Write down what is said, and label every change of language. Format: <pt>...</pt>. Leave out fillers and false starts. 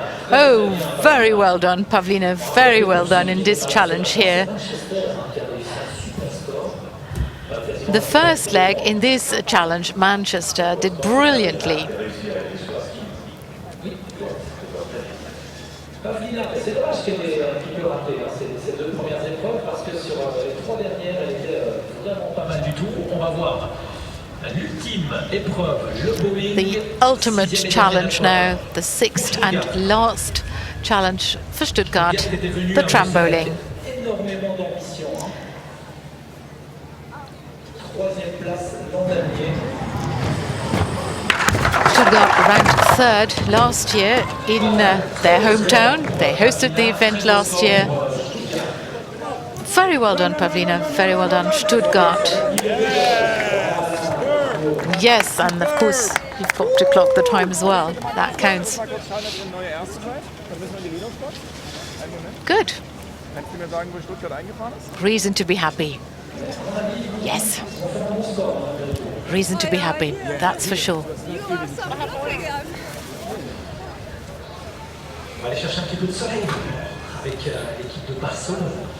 <en>Oh, very well done, Pavlina. Very well done in this challenge here. The first leg in this challenge, Manchester, did brilliantly.</en> <fr>Pavlina, c'est dommage qu'elle ait un petit peu raté ces deux premières épreuves parce que sur les trois dernières, elle était vraiment pas mal du tout. On va voir l'ultime épreuve, le bowling.</fr> <en>The ultimate challenge now, the sixth and last challenge for Stuttgart, the tram bowling.</en> <fr>Énormément d'ambition. Troisième place l'an dernier.</fr> <en>Stuttgart ranked third last year in their hometown. They hosted the event last year. Very well done, Pavlina. Very well done, Stuttgart. Yes, and of course, you've got to clock the time as well. That counts. Good. Reason to be happy. Yes. Reason to be happy, that's for sure.</en> <fr>On va aller chercher un petit peu de soleil avec l'équipe de Barcelone.</fr>